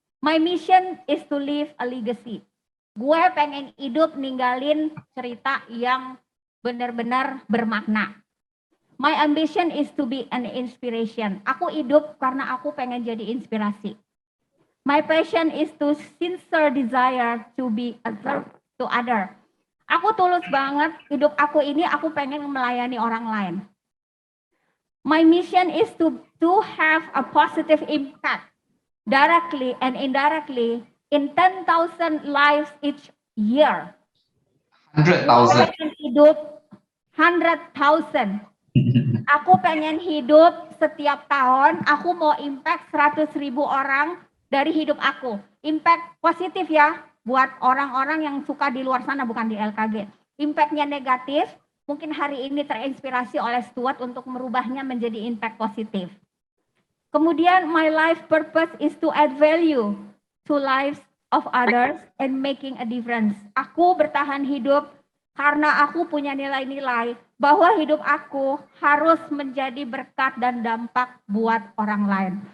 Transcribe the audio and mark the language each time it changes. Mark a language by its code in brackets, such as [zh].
[en] My mission is to leave a legacy. [id] Gue pengen hidup ninggalin cerita yang benar-benar bermakna. [en] My ambition is to be an inspiration. [id] Aku hidup karena aku pengen jadi inspirasi. [en] My passion is to sincere desire to be a servant to other. [id] Aku tulus banget, hidup aku ini aku pengen melayani orang lain. [en] My mission is to have a positive impact directly and indirectly in 10,000 lives each year. 100,000. [id] Aku pengen hidup 100,000. Aku pengen hidup setiap tahun, aku mau impact 100.000 orang dari hidup aku. Impact positif ya, buat orang-orang yang suka di luar sana, bukan di LKG. Impactnya negatif, mungkin hari ini terinspirasi oleh Stuart untuk merubahnya menjadi impact positif. Kemudian, [en] my life purpose is to add value to lives of others and making a difference. [id] Aku bertahan hidup karena aku punya nilai-nilai bahwa hidup aku harus menjadi berkat dan dampak buat orang lain.